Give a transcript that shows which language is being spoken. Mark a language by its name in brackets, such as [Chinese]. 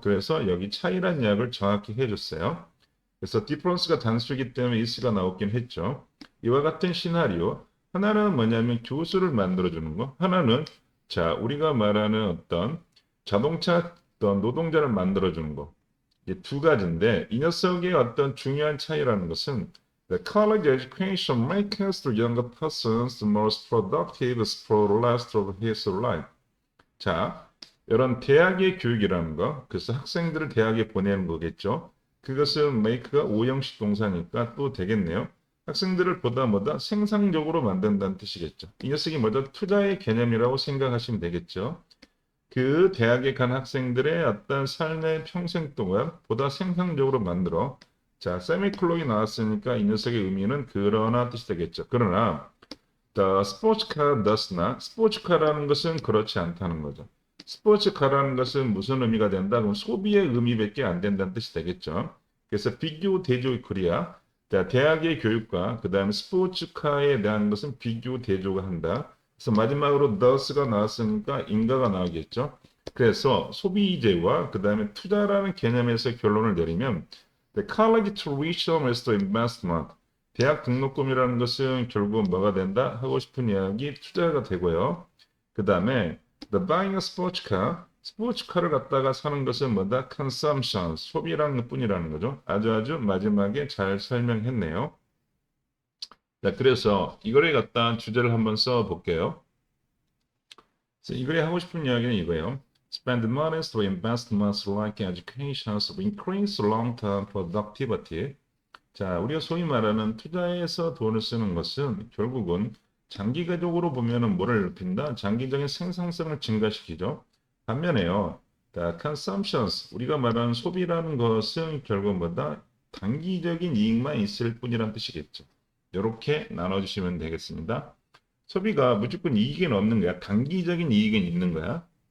[Korean] 그래서 여기 차이란 이야기를 정확히 해줬어요. 그래서 difference가 단수이기 때문에 A씨가 나오긴 했죠. 이와 같은 시나리오. 하나는 뭐냐면 교수를 만들어주는 거. 하나는 자 우리가 말하는 어떤 자동차 어떤 노동자를 만들어주는 거. [English] 이게 두 가지인데 이 녀석의 어떤 중요한 차이라는 것은 The college education makes the younger persons the most productive for the rest of his life. [Korean] 자, 이런 대학의 교육이라는 거, 그래서 학생들을 대학에 보내는 거겠죠. 그것은 make가 오형식 동사니까 또 되겠네요. 학생들을 보다 뭐다 생산적으로 만든다는 뜻이겠죠. 이 녀석이 뭐다 투자의 개념이라고 생각하시면 되겠죠. 그 대학에 간 학생들의 어떤 삶의 평생 동안 보다 생산적으로 만들어 자, 세미콜론이 나왔으니까 이 녀석의 의미는 그러나 뜻이 되겠죠. 그러나 the 스포츠카 does not 스포츠카라는 것은 그렇지 않다는 거죠. 스포츠카라는 것은 무슨 의미가 된다? 그럼 소비의 의미밖에 안 된다는 뜻이 되겠죠. 그래서 비교 대조 코리아 자, 대학의 교육과 그 다음에 스포츠카에 대한 것은 비교 대조가 한다. 그래서 마지막으로 thus가 나왔으니까 인가가 나오겠죠. 그래서 소비재와 그 다음에 투자라는 개념에서 결론을 내리면 The college tuition is the investment. 대학 등록금이라는 것은 결국 뭐가 된다? 하고 싶은 이야기 투자가 되고요. [English] 그 다음에 the buying a sports car. [Korean] 스포츠카를 갖다가 사는 것은 뭐다? [English] consumption. [Korean] 소비라는 뿐이라는 거죠. 아주 마지막에 잘 설명했네요. 자, 그래서 이거를 갖다 주제를 한번 써 볼게요. 이거에 하고 싶은 이야기는 이거예요. [English] Spend money through investments like education to increase long-term productivity. [Korean] 자, 우리가 소위 말하는 투자에서 돈을 쓰는 것은 결국은 장기적으로 보면은 뭐를 높인다? 장기적인 생산성을 증가시키죠. 반면에요. consumptions, 우리가 말하는 소비라는 것은 결국 뭐다? 단기적인 이익만 있을 뿐이란 뜻이겠죠. 이렇게 나눠주시면 되겠습니다. 소비가 무조건 이익은 없는 거야. 단기적인 이익은 있는 거야.